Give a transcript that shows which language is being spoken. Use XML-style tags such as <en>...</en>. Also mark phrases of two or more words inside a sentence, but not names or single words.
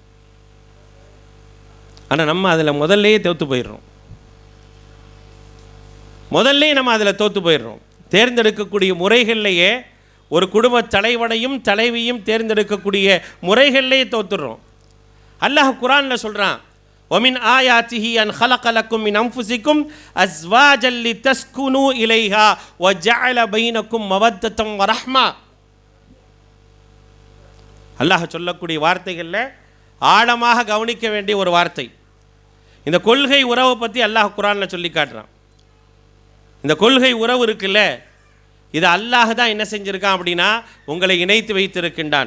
<ta>ஆனால் நம்ம அதில் முதல்லையே தோற்று போயிடுறோம். நம்ம அதில் தோற்று போயிடுறோம். தேர்ந்தெடுக்கக்கூடிய முறைகள்லையே ஒரு குடும்ப தலைவனையும் தலைவியும் தேர்ந்தெடுக்கக்கூடிய முறைகள்லையே தோற்றுறோம். அல்லாஹ் குர்ஆனில் சொல்கிறான்,</ta> <ar>وَمِنْ آيَاتِهِ أَنْ خَلَقَ لَكُم مِّنْ أَنفُسِكُمْ أَزْوَاجًا لِتَسْكُنُوا إِلَيْهَا وَجَعَلَ بَيْنَكُم مَّوَدَّةً وَرَحْمَةً.</ar> <ta>அல்லாஹ் சொல்லக்கூடிய வார்த்தைகளில் ஆழமாக கவனிக்க வேண்டிய ஒரு வார்த்தை. இந்த கொள்கை உறவை பற்றி அல்லாஹ் குர்ஆனில் சொல்லி காட்டுறான். இந்த கொள்கை உறவு இருக்குல்ல, இது அல்லாஹ் தான் என்ன செஞ்சிருக்கான் அப்படின்னா, உங்களை இணைத்து வைத்திருக்கின்றான்.</ta>